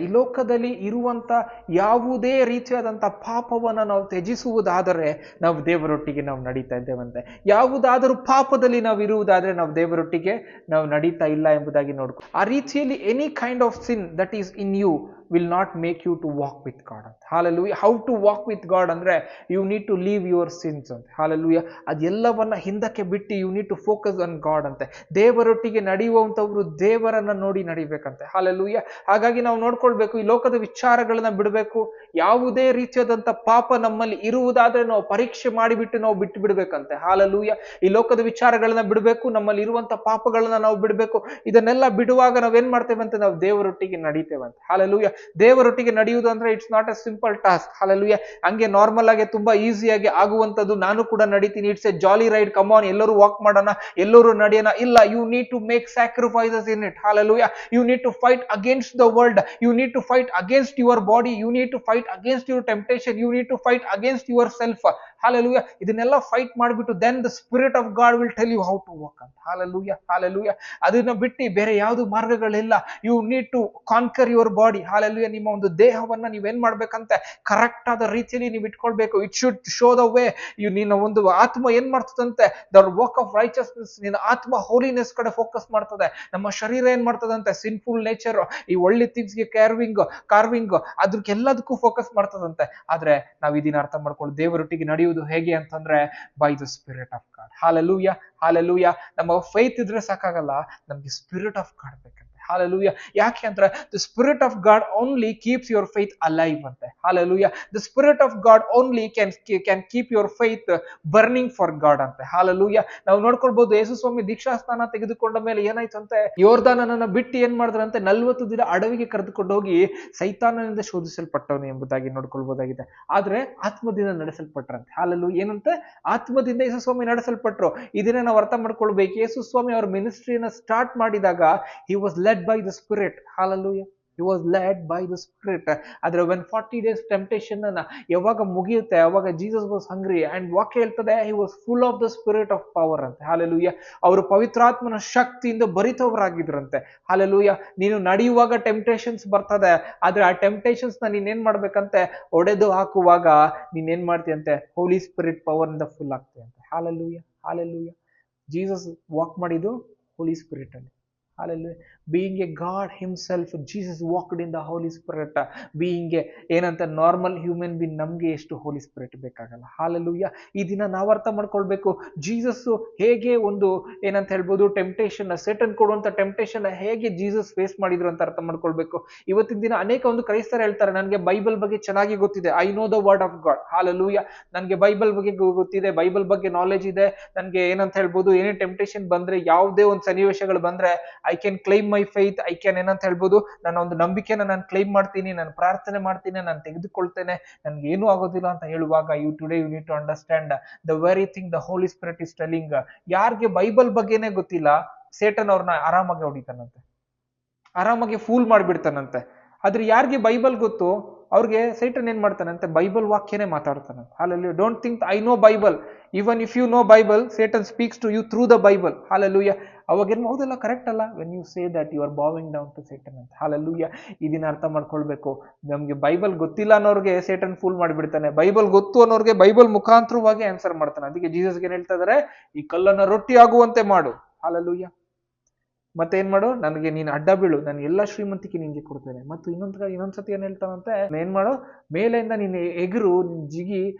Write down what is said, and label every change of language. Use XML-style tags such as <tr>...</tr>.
<kn>ಈ ಲೋಕದಲ್ಲಿ ಇರುವಂತ ಯಾವುದೇ ರೀತಿಯಾದಂತ ಪಾಪವನ್ನ ನಾವು ತ್ಯಜಿಸುವುದಾದರೆ ನಾವು ದೇವರೊಟ್ಟಿಗೆ ನಾವು ನಡೀತಾ ಇದ್ದೇವಂತೆ. ಯಾವುದಾದರೂ ಪಾಪದಲ್ಲಿ ನಾವು ಇರುವುದಾದ್ರೆ ನಾವು ದೇವರೊಟ್ಟಿಗೆ ನಾವು ನಡೀತಾ ಇಲ್ಲ ಎಂಬುದಾಗಿ ನೋಡ್ಕೊ. ಆ ರೀತಿಯಲ್ಲಿ</kn> <en>Any kind of sin that is in you, will not make you to walk with God ಅಂತ. Hallelujah. How to walk with God ಅಂದ್ರೆ you need to leave your sins ಅಂತ. Hallelujah.</en> <kn>ಅದೆಲ್ಲವನ್ನ ಹಿಂದಕ್ಕೆ ಬಿಟ್ಟು</kn> <en>you need to focus on God ಅಂತೆ.</en> <kn>ದೇವರೊಟ್ಟಿಗೆ ನಡೆಯುವಂತವ್ರು ದೇವರನ್ನ ನೋಡಿ ನಡಿಬೇಕಂತೆ. Hallelujah. ಹಾಗಾಗಿ ನಾವು ನೋಡ್ಕೊಳ್ಬೇಕು, ಈ ಲೋಕದ ವಿಚಾರಗಳನ್ನ ಬಿಡಬೇಕು. ಯಾವುದೇ ರೀತಿಯಾದಂತ ಪಾಪ ನಮ್ಮಲ್ಲಿ ಇರುವುದಾದ್ರೆ ನಾವು ಪರೀಕ್ಷೆ ಮಾಡಿಬಿಟ್ಟು ನಾವು ಬಿಟ್ಟು ಬಿಡ್ಬೇಕಂತೆ. Hallelujah. ಈ ಲೋಕದ ವಿಚಾರಗಳನ್ನ ಬಿಡಬೇಕು, ನಮ್ಮಲ್ಲಿ ಇರುವಂತ ಪಾಪಗಳನ್ನ ನಾವು ಬಿಡಬೇಕು. ಇದನ್ನೆಲ್ಲ ಬಿಡುವಾಗ ನಾವೇನ್ ಮಾಡ್ತೇವೆ ಅಂತ, ನಾವು ದೇವರೊಟ್ಟಿಗೆ ನಡೀತೇವೆ ಅಂತ. Hallelujah. ದೇವರೊಟ್ಟಿಗೆ ನಡೆಯುವುದು ಅಂದ್ರೆ</kn> <en>It's not a simple task.</en> <kn>Hallelujah. ಹಂಗೆ ನಾರ್ಮಲ್ ಆಗಿ ತುಂಬಾ ಈಸಿಯಾಗಿ ಆಗುವಂತದ್ದು ನಾನು ಕೂಡ ನಡೀತೀನಿ,</kn> <en>it's a jolly ride, come on</en> <kn>ಎಲ್ಲರೂ ವಾಕ್ ಮಾಡೋಣ, ಎಲ್ಲರೂ ನಡೆಯೋಣ.</kn> <en>ಇಲ್ಲ, you need to make sacrifices in it. Hallelujah. You need to fight against the world. You need to fight against your body. You need to fight against your temptation. You need to fight against yourself. Hallelujah.</en> <kn>ಇದನ್ನೆಲ್ಲ fight ಮಾಡಿಬಿಟ್ಟು</kn> <en>then the spirit of God will tell you how to walk ಅಂತ. Hallelujah. Hallelujah.</en> <kn>ಅದನ್ನ ಬಿಟ್ಟು ಬೇರೆ ಯಾವುದು ಮಾರ್ಗಗಳಿಲ್ಲ.</kn> <en>You need to conquer your body. Hallelujah.</en> <kn>ನಿಮ್ಮ ಒಂದು ದೇಹವನ್ನ ನೀವೇನ್ ಮಾಡ್ಬೇಕಂತೆ, ಕರೆಕ್ಟ್ ಆದ ರೀತಿಯಲ್ಲಿ ನೀವು ಇಟ್ಕೊಳ್ಬೇಕು.</kn> <en>It should show the way.</en> <kn>ನಿನ್ನ ಒಂದು ಆತ್ಮ ಏನ್ ಮಾಡ್ತದಂತೆ,</kn> <en>The work of righteousness.</en> <kn>ನಿನ್ನ ಆತ್ಮ ಹೋಲಿನೆಸ್ ಕಡೆ ಫೋಕಸ್ ಮಾಡ್ತದೆ. ನಮ್ಮ ಶರೀರ ಏನ್ ಮಾಡ್ತದಂತೆ, ಸಿನ್ಫುಲ್ ನೇಚರ್, ಈ ಒಳ್ಳೆ ಥಿಂಗ್ಸ್ಗೆ ಕಾರ್ವಿಂಗ್ ಅದಕ್ಕೆಲ್ಲದಕ್ಕೂ ಫೋಕಸ್ ಮಾಡ್ತದಂತೆ. ಆದ್ರೆ ನಾವ್ ಇದನ್ನ ಅರ್ಥ ಮಾಡ್ಕೊಳ್ಳಿ, ದೇವರೊಟ್ಟಿಗೆ ನಡೆಯುವುದು ಹೇಗೆ ಅಂತಂದ್ರೆ</kn> <en>By the spirit of God.</en> <kn>Hallelujah. Hallelujah. ನಮ್ಮ ಫೇತ್ ಇದ್ರೆ ಸಾಕಾಗಲ್ಲ, ನಮ್ಗೆ ಸ್ಪಿರಿಟ್ ಆಫ್ ಗಾಡ್ ಬೇಕಂತೆ.</kn> <en>Hallelujah.</en> <kn>ಯಾಕೆ ಅಂದ್ರೆ</kn> <en>the spirit of God only keeps your faith alive ಅಂತೆ. Hallelujah. The spirit of God only can keep your faith burning for God ಅಂತೆ. Hallelujah.</en> <kn>ನಾವು ನೋಡ್ಕೊಳ್ಬಹುದು, ಯೇಸು ಸ್ವಾಮಿ ದೀಕ್ಷಾ ಸ್ನಾನ ತೆಗೆದುಕೊಂಡ ಮೇಲೆ ಏನಾಯ್ತಂತೆ, ಯೋರ್ದಾನನನ್ನ ಬಿಟ್ಟು ಏನ್ ಮಾಡಿದ್ರಂತೆ, 40 ದಿನ ಅಡವಿಗೆ ಕರೆದುಕೊಂಡು ಹೋಗಿ ಸೈತಾನನಿಂದ ಶೋಧಿಸಲ್ಪಟ್ಟವನು ಎಂಬುದಾಗಿ ನೋಡ್ಕೊಳ್ಬಹುದಾಗಿದೆ. ಆದ್ರೆ ಆತ್ಮದಿಂದ ನಡೆಸಲ್ಪಟ್ರಂತೆ. Hallelujah. ಏನಂತೆ, ಆತ್ಮದಿಂದ ಯೇಸು ಸ್ವಾಮಿ ನಡೆಸಲ್ಪಟ್ರು. ಇದನ್ನ ನಾವು ಅರ್ಥ ಮಾಡ್ಕೊಳ್ಬೇಕು. ಯೇಸು ಸ್ವಾಮಿ ಅವ್ರ ಮಿನಿಸ್ಟ್ರಿಯನ್ನ ಸ್ಟಾರ್ಟ್ ಮಾಡಿದಾಗ</kn> <en>he was led by the Spirit. Hallelujah. He was led by the Spirit. ಆದ್ರೆ when 40 days temptation</en> <kn>ಅನ್ನ ಯಾವಾಗ ಮುಗಿಯುತ್ತೆ, ಅವಾಗ</kn> <en>Jesus was hungry and</en> <kn>ವಾಕ್ಯ ಹೇಳ್ತದೆ</kn> <en>he was full of the spirit of power ಅಂತ. Hallelujah.</en> <kn>ಅವರು ಪವಿತ್ರಾತ್ಮನ ಶಕ್ತಿಯಿಂದ ಭರಿತವರಾಗಿದ್ರಂತೆ. Hallelujah. ನೀನು ನಡೆಯುವಾಗ ಟೆಂಪ್ಟೇಷನ್ಸ್ ಬರ್ತದೆ, ಆದ್ರೆ ಆ ಟೆಂಪ್ಟೇಷನ್ಸ್ ನ ನೀನೇನ್ ಮಾಡ್ಬೇಕಂತೆ, ಒಡೆದು ಹಾಕುವಾಗ ನೀನೇನ್ ಮಾಡ್ತೀಯಂತೆ, ಹೋಲಿ ಸ್ಪಿರಿಟ್ ಪವರ್ ಇಂದ full ಆಗ್ತೀಯಂತೆ. Hallelujah. Hallelujah. Jesus walk ಮಾಡಿದ್ದು ಹೋಲಿ ಸ್ಪಿರಿಟ್ ಅಲ್ಲಿ.</kn> <en>Hallelujah. Being a God himself, Jesus walked in the Holy Spirit.</en> <kn>Being a ಏನಂತ ನಾರ್ಮಲ್ ಹ್ಯೂಮನ್ ಬೀನ್, ನಮ್ಗೆ ಎಷ್ಟು ಹೋಲಿ ಸ್ಪಿರಿಟ್ ಬೇಕಾಗಲ್ಲ. Hallelujah. ಈ ದಿನ ನಾವು ಅರ್ಥ ಮಾಡ್ಕೊಳ್ಬೇಕು, ಜೀಸಸ್ ಹೇಗೆ ಒಂದು ಏನಂತ ಹೇಳ್ಬೋದು, ಟೆಂಪ್ಟೇಷನ್, ಸೇಟನ್ ಕೊಡುವಂತ ಟೆಂಪ್ಟೇಷನ್ ಹೇಗೆ ಜೀಸಸ್ ಫೇಸ್ ಮಾಡಿದ್ರು ಅಂತ ಅರ್ಥ ಮಾಡ್ಕೊಳ್ಬೇಕು. ಇವತ್ತಿನ ದಿನ ಅನೇಕ ಒಂದು ಕ್ರೈಸ್ತರು ಹೇಳ್ತಾರೆ, ನನಗೆ ಬೈಬಲ್ ಬಗ್ಗೆ ಚೆನ್ನಾಗಿ ಗೊತ್ತಿದೆ,</kn> <en>I know the word of God.</en> <kn>Hallelujah. ನನಗೆ ಬೈಬಲ್ ಬಗ್ಗೆ ಗೊತ್ತಿದೆ, ಬೈಬಲ್ ಬಗ್ಗೆ ನಾಲೆಜ್ ಇದೆ, ನನಗೆ ಏನಂತ ಹೇಳ್ಬೋದು, ಏನೇ ಟೆಂಪ್ಟೇಷನ್ ಬಂದ್ರೆ, ಯಾವುದೇ ಒಂದು ಸನ್ನಿವೇಶಗಳು ಬಂದ್ರೆ</kn> <en>I can claim my faith,</en> <kn>I can ಏನಂತ ಹೇಳ್ಬೋದು, ನನ್ನ ಒಂದು ನಂಬಿಕೆನ ನಾನು ಕ್ಲೈಮ್ ಮಾಡ್ತೀನಿ, ನಾನು ಪ್ರಾರ್ಥನೆ ಮಾಡ್ತೀನಿ, ನಾನು ತೆಗೆದುಕೊಳ್ತೇನೆ, ನನ್ಗೆ ಏನೂ ಆಗೋದಿಲ್ಲ ಅಂತ ಹೇಳುವಾಗ,</kn> <en>You need to understand the very thing the holy spirit is telling.</en> <kn>ಯಾರಿಗೆ ಬೈಬಲ್ ಬಗ್ಗೆನೇ ಗೊತ್ತಿಲ್ಲ, ಸೇಟನ್ ಅವ್ರನ್ನ ಆರಾಮಾಗಿ ಹೊಡಿತಾನಂತೆ, ಆರಾಮಾಗಿ ಫೂಲ್ ಮಾಡ್ಬಿಡ್ತಾನಂತೆ. ಆದ್ರೆ ಯಾರಿಗೆ ಬೈಬಲ್ ಗೊತ್ತು, ಅವ್ರಿಗೆ ಸೈಟನ್ ಏನ್ ಮಾಡ್ತಾನಂತೆ, Bible ವಾಕ್ಯನೇ ಮಾತಾಡ್ತಾನಂತೆ.</kn> <en>Hallelujah. Don't think I know Bible. Even if you know Bible, Satan speaks to you through the Bible. Hallelujah.</en> <kn>ಅವಾಗೇನು ಹೌದಲ್ಲ, ಕರೆಕ್ಟ್ ಅಲ್ಲ,</kn> <en>when you say that you are bowing down to Satan ಅಂತ.</en> <kn>Hallelujah. ಇದನ್ನ ಅರ್ಥ ಮಾಡ್ಕೊಳ್ಬೇಕು. ನಮ್ಗೆ Bible ಗೊತ್ತಿಲ್ಲ ಅನ್ನೋರ್ಗೆ Satan pool ಮಾಡಿಬಿಡ್ತಾನೆ, ಬೈಬಲ್ ಗೊತ್ತು ಅನ್ನೋರ್ಗೆ ಬೈಬಲ್ ಮುಖಾಂತರವಾಗಿ ಆನ್ಸರ್ ಮಾಡ್ತಾನೆ. ಅದಕ್ಕೆ ಜೀಸಸ್ಗೆ ಏನ್ ಹೇಳ್ತಾ ಇದಾರೆ, ಈ ಕಲ್ಲನ್ನ ರೊಟ್ಟಿ ಆಗುವಂತೆ ಮಾಡು. Hallelujah. ಮತ್ತೆ ಏನ್ ಮಾಡು, ನನಗೆ ನೀನು ಅಡ್ಡ ಬೀಳು, ನಾನು ಎಲ್ಲಾ ಶ್ರೀಮಂತಿಕೆ ನಿನ್ಗೆ ಕೊಡ್ತೇನೆ. ಮತ್ತು ಇನ್ನೊಂದ್ಸತಿ ಏನ್ ಹೇಳ್ತಾನಂತೆ, ಏನ್ ಮಾಡು, ಮೇಲೆಯಿಂದ ನೀನು ಎಗರು, ನಿನ್ ಜಿಗಿ.</kn>